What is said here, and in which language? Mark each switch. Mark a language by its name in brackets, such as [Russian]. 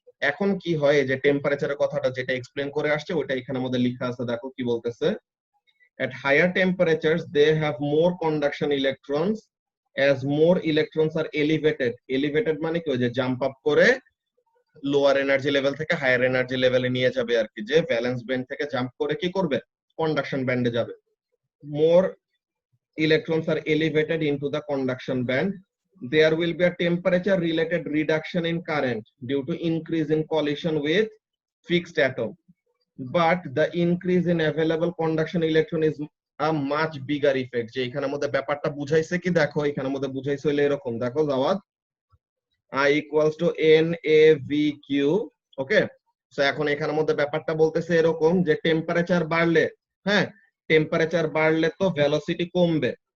[Bangla] এখন কি হয়, যে টেম্পারেচারের কথাটা যেটা এক্সপ্লেন করে আসছে ওটা এখানের মধ্যে লেখা আছে, দেখো কি বলতেছে, [English] at higher temperatures they have more conduction electrons as more electrons are elevated. [Bangla] Elevated মানে কি, ওই যে জাম্প আপ করে লোয়ার এনার্জি লেভেল থেকে হায়ার এনার্জি লেভেলে নিয়ে যাবে আর কি, যে ভ্যালেন্স ব্যান্ড থেকে জাম্প করে কি করবে, কন্ডাকশন ব্যান্ডে যাবে। [English] more electrons are elevated into the conduction band, there will be a temperature related reduction in current due to increase in collision with fixed atom, but the increase in available conduction electron is a much bigger effect. [Bangla] যে এখানের মধ্যে ব্যাপারটা বুঝাইছে কি, দেখো এখানের মধ্যে বুঝাইছে হলো এরকম, দেখো Javad, [English] I equals to NAVQ. [Bangla] Okay, so এখন এখানের মধ্যে ব্যাপারটা বলতেছে এরকম যে টেম্পারেচার বাড়লে, হ্যাঁ টেম্পারেচার বাড়লে তো ভেলোসিটি কমবে।